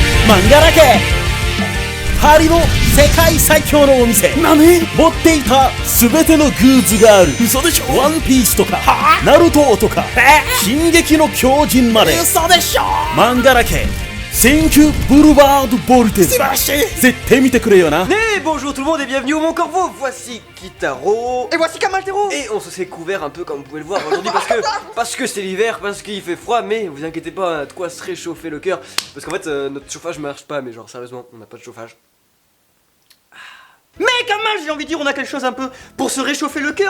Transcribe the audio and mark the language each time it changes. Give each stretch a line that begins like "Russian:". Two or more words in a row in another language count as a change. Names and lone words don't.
Japanese: 漫画だけパリの世界最強のお店何持っていた全てのグッズがある嘘でしょワンピースとかナルトとか進撃の巨人まで嘘でしょ漫画だけ
English: Thank you
Japanese: Boulevard Voltaire 絶対見てくれよな
French: Bonjour tout le monde et bienvenue au Mon Corvo. Voici Kitaro. Et voici Kamaltero. Et on se s'est couvert un peu comme vous pouvez le voir aujourd'hui parce que c'est l'hiver, parce qu'il fait froid, mais vous inquiétez pas, on a de quoi se réchauffer le cœur. Parce qu'en fait notre chauffage marche pas, mais genre sérieusement, on n'a pas de chauffage. Mais Kamal, j'ai envie de dire, on a quelque chose un peu pour se réchauffer le cœur.